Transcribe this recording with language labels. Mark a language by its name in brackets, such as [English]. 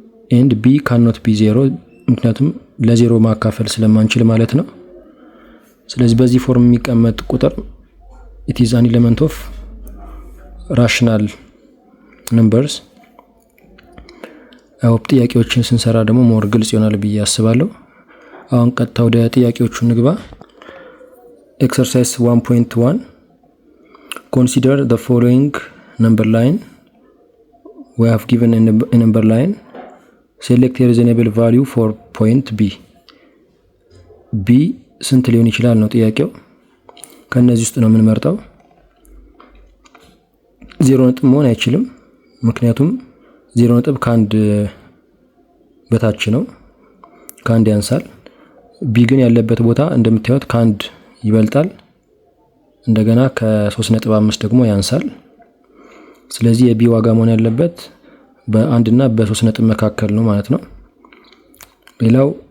[English] and b cannot be zero [Amharic] ምክንያቱም ለዜሮ ማካፈል ስለማንችል ማለት ነው። ስለዚህ በዚህ ፎርም የሚቀመጥ ቁጥር [English] it is an element of rational numbers። [Amharic] ጥያቄዎችን ስንሰራ ደግሞ ሞር ግልጽ ይሆናል ብዬ አስባለሁ። አሁን ቀጥታ ወደ ጥያቄዎቹ እንግባ። ኤክሰርሳይዝ 1.1 [English] consider the following number line. We have given a number line. Select a reasonable value for point b. [Amharic] b ስንት ሊሆን ይችላል ነው ጥያቄው። ከነዚህ ውስጥ ነው የምንመርጠው። 0 ነጥብ መሆን አይችልም፣ ምክንያቱም 0 ነጥብ ከአንድ በታች ነው፣ ከአንድ ያንሳል። ቢ ግን ያለበት ቦታ እንደምታዩት ከአንድ ይበልጣል፣ እንደገና ከ3.5 ደግሞ ያንሳል። ስለዚህ የቢ ዋጋ መሆን ያለበት በ1 እና በ3 ነጥብ መካከል ነው ማለት ነው። ሌላው